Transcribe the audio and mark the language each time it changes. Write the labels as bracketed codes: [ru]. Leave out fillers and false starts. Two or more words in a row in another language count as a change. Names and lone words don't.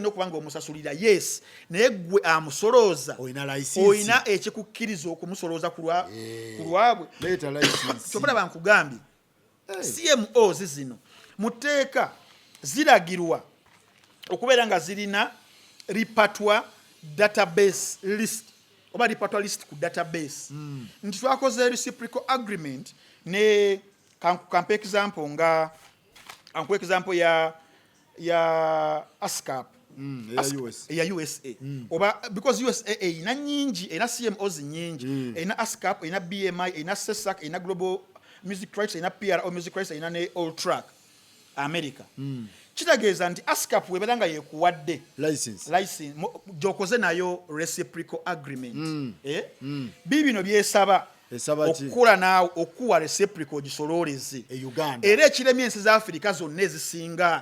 [lg] olina okubanga omusasulira yes naye gwe amusolooza olina ekikukkiriza okumusolooza ku lwabwe kyobala bankugambye CMOs zino muteeka ziragirwa okubeera nga zirina [en] repertoire database list [lg] oba [en] repertoire list [lg] ku database nti twakoze [en] reciprocal agreement [lg] ne kampa example nga anku example ya ASCAP ya USA oba because USA ina nyingi ina CMOs nyingi ina ASCAP ina BMI ina SESAC ina Global Music Rights ina PRO Music Rights ina ne All Track America kitageeza nti ASCAP webanga yekuwadde license jokoze nayo [en] reciprocal agreement [lg] bibino byesaba okukola naawe okuwa reciprocal gisolooleze Uganda era ekiremye ensi za Africa zonna ezisinga